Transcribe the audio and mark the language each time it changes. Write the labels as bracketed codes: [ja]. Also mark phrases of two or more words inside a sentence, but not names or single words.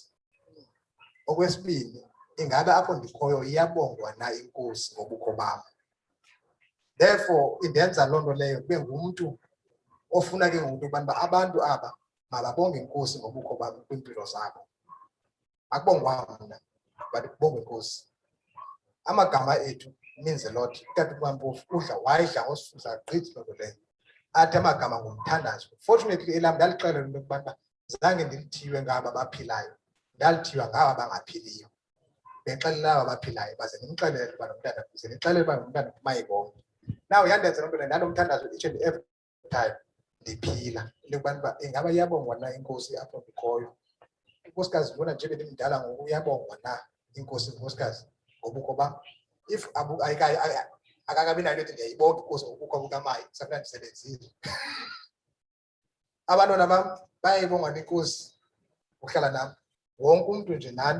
[xh] Okwesibini, ingabe apho ndikhoyo iyabongwa na inkosi ngobukho bam? Therefore, indenza loo nto leyo kube ngumntu ofuna ke ngoku ukuba abantu aba mababonge inkosi ngobukho babo kwimpilo zabo. Akubongwa mna, but kubongwe inkosi. Amagama ethu [en] means a lot. [xh] Utata uMampofu udla wayidla ngosifuza gqithi loo nto leyo. Athi amagama ngumthandazo. Fortunately, elam ndalixelela into yokuba zange ndilithiywe ngaba baphilayo, ndalithiywa ngaba bangaphiliyo. Bexelela aba baphilayo baze ndimxelele uba nomntana, ze ndixelele uba nomntana Mayibongwe. Now yandenza loo nto leyo ndanomthandazo [en] each and every time [xh] ndiphila. Into yokuba ingaba iyabongwa na inkosi apho ndikhoyo? Inkosikazi ndibona nje bendimdala ngoku uyabongwa na inkosi inkosikazi ngobukho bam? If akakabi nayo ethi ndiyayibonga inkosi ngobukho bukaMayi, safuneka ndisebenzile. Abantwana bam bayayibonga nenkosi uhlala nam, wonke umntu nje nani.